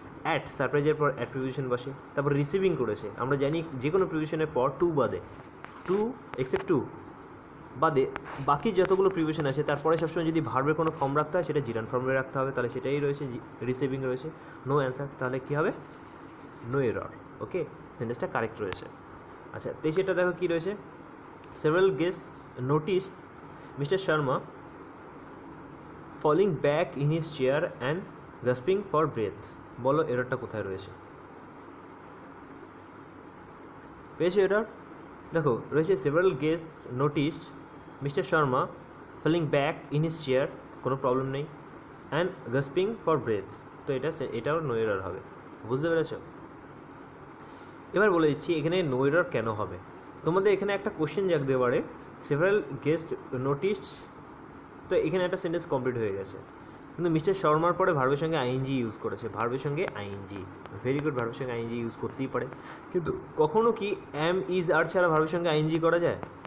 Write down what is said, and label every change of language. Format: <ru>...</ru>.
<bn>At, সারপ্রাইজের পর at preposition বসে, তারপর রিসিভিং করেছে, আমরা জানি যে কোনো প্রিপোজিশনের পর টু বাদে, টু এক্সেপ্ট টু বাদে বাকি যতগুলো প্রিপোজিশন আছে তারপরে সবসময় যদি ভার্বের কোনো ফর্ম রাখতে হয় সেটা জিরান ফর্মে রাখতে হবে, তাহলে সেটাই রয়েছে, রিসিভিং রয়েছে, নো অ্যান্সার, তাহলে কী হবে, নো এরর। ওকে, সেন্টেন্সটা কারেক্ট রয়েছে। আচ্ছা 23টা দেখো কী রয়েছে,</bn> <en>several guests noticed Mr. Sharma falling back in his chair and gasping for breath।</en> <bn>বলো এররটা কোথায় রয়েছে, পেয়েছো এরর? দেখো রয়েছে</bn> <en>several guests noticed Mr. Sharma falling back in his chair,</en> <bn>কোনো প্রবলেম নেই,</bn> <en>and gasping for breath, তো এটাও no error হবে,</en> <bn>বুঝতে পেরেছো? এবার বলে দিচ্ছি এখানে নো এরর কেন হবে। তোমাদের এখানে একটা কোশ্চেন জাগতে পারে,</bn> <en>several guest noticed,</en> <bn>তো এখানে একটা সেন্টেন্স কমপ্লিট হয়ে গেছে, কিন্তু মিস্টার শর্মার পরে ভার্বের সঙ্গে আইএনজি ইউজ করেছে, ভার্বের সঙ্গে আইএনজি, ভেরি গুড, ভার্বের সঙ্গে আইএনজি ইউজ করতেই পারে, কিন্তু কখনো কি এম ইজ আর ছাড়া ভার্বের সঙ্গে আইএনজি করা যায়?</bn>